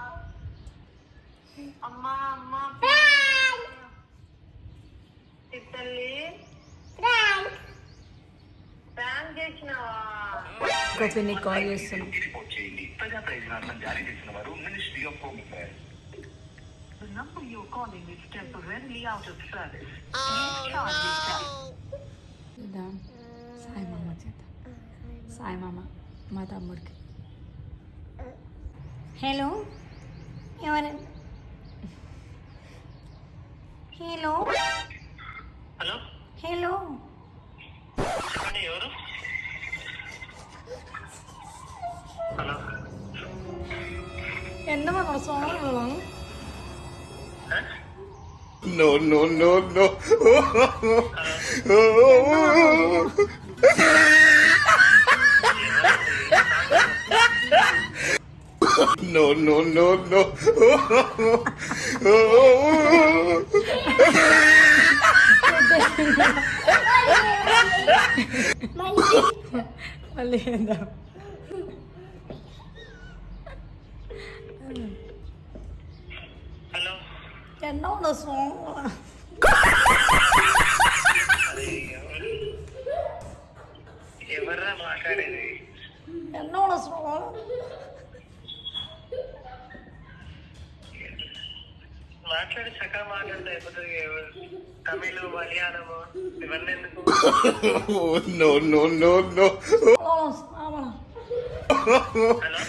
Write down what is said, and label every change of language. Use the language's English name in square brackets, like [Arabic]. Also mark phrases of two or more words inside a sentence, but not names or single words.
[Telugu] అమ్మా అమ్మా తల్లి, ప్రాంక్ చేసినావా? గోపిని కాల్ చేస్తున్నాం. ప్రజా ప్రయోజనాలను జారీ చేసిన వారు మినిస్ట్రీ ఆఫ్ హోమ్ అఫైర్స్. [English] The number you're calling is temporarily out of service. [Telugu] చూద్దాం, సాయి మామ చేద్దాం. సాయి మామ మా తమ్ముడికి. హలో ఎవరు? హలో హలో హలో చెప్పండి, ఎవరు? హలో [Tamil] என்னமா சொல்லலாம்? [English] No, no, no, no. No, no, no, no. [Telugu] మళ్ళీ చేద్దాం. హలో [Tamil] என்னோட சொல்லலாம்? [Telugu] ఎవర్రా మాట్లాడేది? [Tamil] என்னோட சொல்லலாம்? [Telugu] మాట్లాడి చక్కగా మాట్లాడితే అయిపోతుంది. తమిళ మలయాళము ఇవన్నీ ఎందుకు? [English] No, no, no, no. [Tamil] சொல்லலாம் [Telugu] హలో